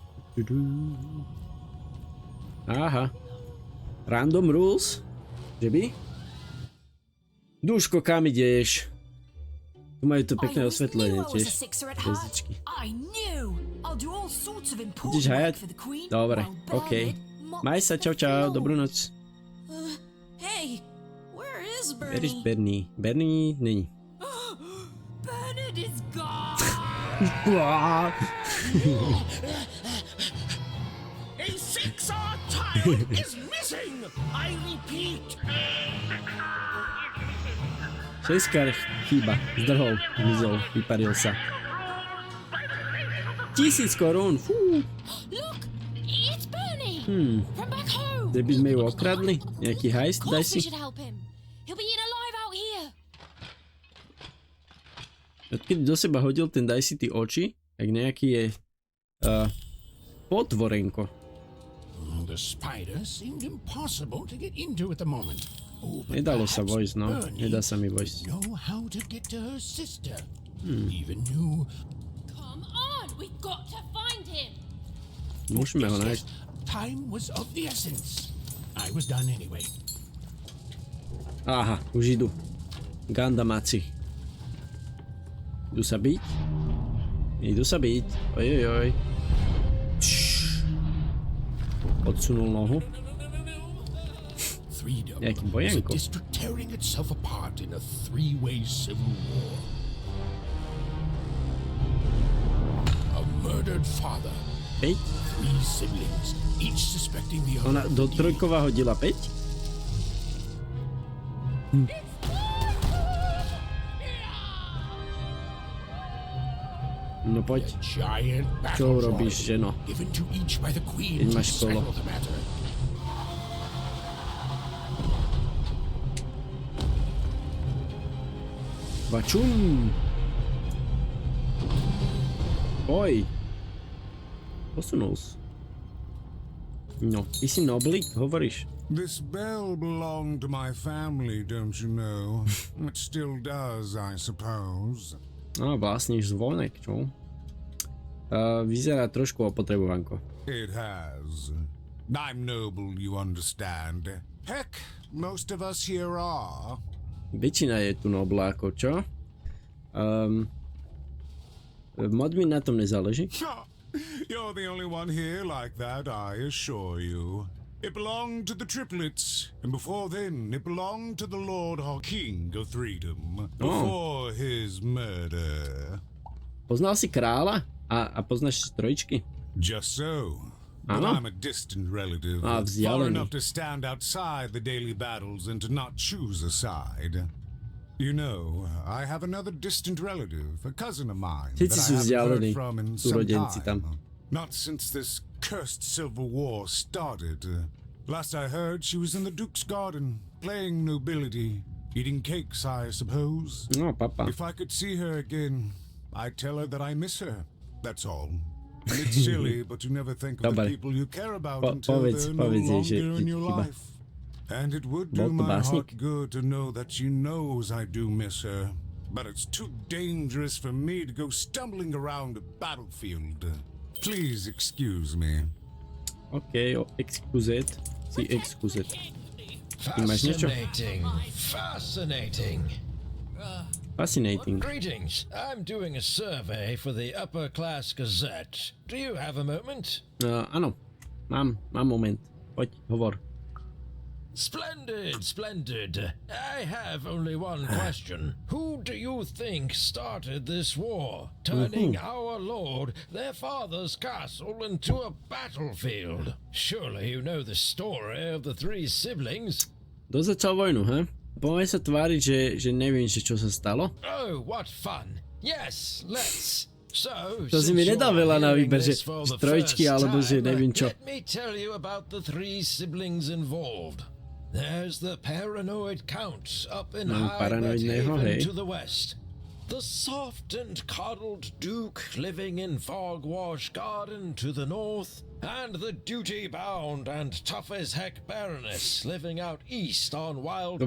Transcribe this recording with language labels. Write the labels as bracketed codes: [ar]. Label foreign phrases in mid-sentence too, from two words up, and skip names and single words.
[sk] Aha. [en] Random rules? [sk] Že by? Duško, kam ideš? Tu majú to pekné osvetlenie tiež. Hviezdičky. Ideš hajať? Dobre, okej. Maj sa, čau čau, dobrú noc. [en] Where is Bernie? [cs] Bernie není. [en] Bernard is gone! A 6-hour child is missing! I repeat! [sk] Šestkár chýba, zdrhol, zmizol, vyparil sa. 1000 korún, fú. [en] Look, it's Bernie from back home. [sk] Kde by sme ju okradli? Nejaký heist, daj si? [en] We should help him. He'll be eaten alive out here. [sk] Keď do seba hodil ten daj si ty oči, tak nejaký je potvorenko. [en] The spider seemed impossible to get into at the moment. Oh, but [sk] Nedalo sa [en] perhaps [sk] vojsť, no. [en] Bernie [sk] Nedá sa mi vojsť. [en] know how to get to her sister. Even knew. Come on, we've got to find him. Musíme ho nájsť. Time was of the essence. I was done anyway. [sk] Aha, už idú. Gandamaci. Idú sa byť? Idú sa byť. Ojojoj. Odsunul nohu. [en] Freedom [sk] Nejaký [en] was a [sk] bojenko. [en] district tearing itself apart in a three-way civil war. A murdered father. 5? 3 siblings, each suspecting the other. [sk] Ona do Trojkova hodila 5? No poď. [en] Giant [sk] Čo [en] battle [sk] robíš, [en] royal [sk] ženo? [en] given to each by the queen [sk] Keď to máš kolo. [en] settle the matter. [sk] Vačum! Oj! Posunul sa. No, ty si noblík, hovoríš? [en] This bell belonged to my family, don't you know? It still does, I suppose. [sk] No, vlastníš zvonek, čo? Vyzerá trošku opotrebovanko. [en] It has. I'm noble, you understand. Heck, most of us here are. [sk] Väčšina je tu nobláko, čo? Mod mi na tom nezáleží. [en] You're the only one here like that, I assure you. It belonged to the triplets, and before then, it belonged to the Lord or King of Freedom, before his murder. [sk] Poznal si kráľa? A poznáš trojičky? [en] Just so. But I'm a distant relative, far [sk] vzdialený. [en] enough to stand outside the daily battles and to not choose a side. You know, I have another distant relative, a cousin of mine, [sk] Všetci [en] that [sk] sú [en] I haven't [sk] vzdialení, [en] heard from in some [sk] súrodenci [en] time. [sk] tam. [en] Not since this cursed civil war started. Last I heard, she was in the Duke's garden, playing nobility, eating cakes, I suppose. [sk] No, papa. [en] If I could see her again, I'd tell her that I miss her. That's all. And it's silly, but you never think of the [sk] Dobre. [en] people you care about [sk] Povedz [en] until they're no [sk] jej, že [en] longer in [sk] ti [en] your [sk] chýba. [en] life. And it would [sk] Bol [en] do [sk] to [en] my [sk] básnik? [en] heart good to know that she knows I do miss her. But it's too dangerous for me to go stumbling around a battlefield. Please excuse me. [fr] OK, excusez. Si excusez. [sk] Ty máš niečo? [en] Fascinating. Fascinating. Greetings. I'm doing a survey for the Upper Class Gazette. Do you have a moment? [sk] Áno, mám moment. Poď, hovor. [en] Splendid, splendid. I have only one question. Who do you think started this war, turning our lord, their father's castle, into a battlefield? Surely you know the story of the 3 siblings. [sk] Kto začal vojnu, he? Poďme sa tváriť, že neviem, že čo sa stalo. [en] Oh, what fun. Yes, let's. So, [sk] To si mi [en] since [sk] nedal [en] you're [sk] veľa na [en] hearing [sk] výber, že [en] this for the [sk] trojčky [en] first [sk] alebo že [en] time, [sk] neviem čo. [en] Let me tell you about the 3 siblings involved. There's the paranoid count up in [sk] Mám [en] High [sk] paranoidného, [en] Haven [sk] hej. [en] to the west. The soft and coddled Duke living in Fogwash Garden to the north, and the duty-bound and tough-as-heck Baroness living out east on Wild